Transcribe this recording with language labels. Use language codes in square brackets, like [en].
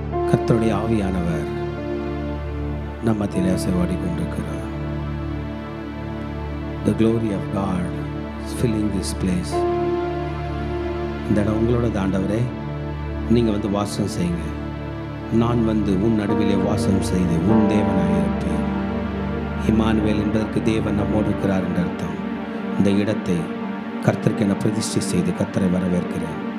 [ta] கர்த்தருடைய ஆவியானவர் நம்ம மத்தியிலே அசைவாடி கொண்டிருக்கிறார். [en] The glory of God is filling this place. [ta] இந்த இடம் உங்களோட ஆண்டவரே, நீங்கள் வந்து வாசம் செய்யுங்க. நான் வந்து உன் நடுவிலே வாசம் செய்து உன் தேவனாக இருப்பேன். இம்மானுவேல் என்பதற்கு தேவன் நம்மோடு இருக்கிறார் என்ற அர்த்தம். இந்த இடத்தை கர்த்தருக்கு என பிரதிஷ்டை செய்து கர்த்தரை வரவேற்கிறேன்.